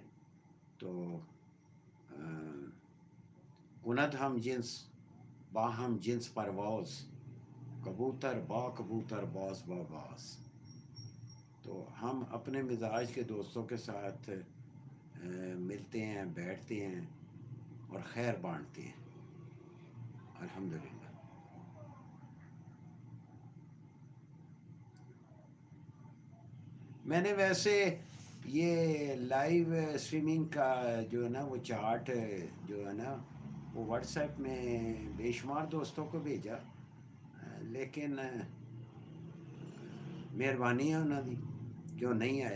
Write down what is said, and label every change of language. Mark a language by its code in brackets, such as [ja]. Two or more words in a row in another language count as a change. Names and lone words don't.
[fa] تو کند ہم جنس باہم جنس پرواز، کبوتر با کبوتر باز با باز۔ [ur] تو ہم اپنے مزاج کے دوستوں کے ساتھ ملتے ہیں، بیٹھتے ہیں اور خیر بانٹتے ہیں، الحمدللہ۔ میں نے ویسے یہ لائیو اسٹریمنگ کا جو ہے نا وہ چارٹ جو ہے نا وہ واٹس ایپ میں بے شمار دوستوں کو بھیجا، لیکن مہربانی ہے [pa] انہوں دی [ur] کہ وہ نہیں آئے۔